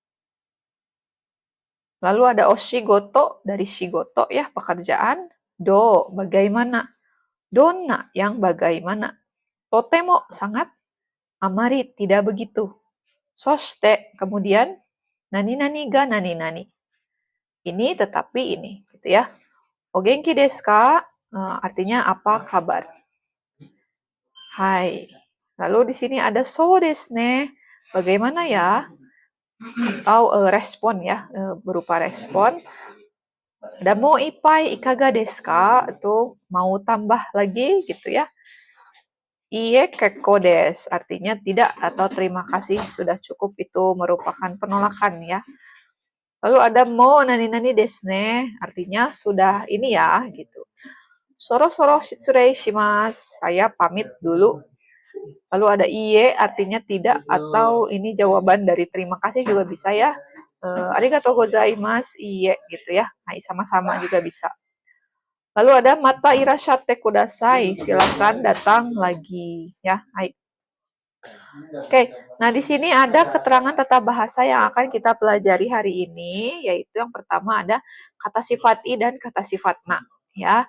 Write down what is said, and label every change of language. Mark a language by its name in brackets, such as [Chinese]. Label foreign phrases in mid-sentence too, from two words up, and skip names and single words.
[Indonesian] Lalu ada oshigoto, dari shigoto ya, pekerjaan. Do, bagaimana. Donna, yang bagaimana. Totemo, sangat. Amari, tidak begitu. [Japanese] そして, kemudian. 何々が何々. [Indonesian] Ini tetapi ini, gitu ya. [Japanese] お元気ですか? [Indonesian] Artinya apa kabar. Hai. Lalu di sini ada [Japanese] そうですね. [Indonesian] Bagaimana ya? Atau respon ya, berupa respon. [Japanese] Ada もう一杯いかがですか? [Indonesian] Itu mau tambah lagi gitu ya. [Japanese] いいえ結構です, [Indonesian] artinya tidak atau terima kasih, sudah cukup, itu merupakan penolakan ya. Lalu ada [Japanese] もう何々ですね, [Indonesian] artinya sudah ini ya gitu. [Japanese] そろそろ失礼します, [Indonesian] saya pamit dulu. Lalu ada iye, artinya tidak atau ini jawaban dari terima kasih juga bisa ya. [Japanese] ありがとうございます, [Indonesian] iye gitu ya. Nah, sama-sama juga bisa. Lalu ada [Japanese] またいらっしゃってください, [Indonesian] silakan datang lagi ya. Hai. Oke, nah di sini ada keterangan tata bahasa yang akan kita pelajari hari ini, yaitu yang pertama ada kata sifat i dan kata sifat na ya.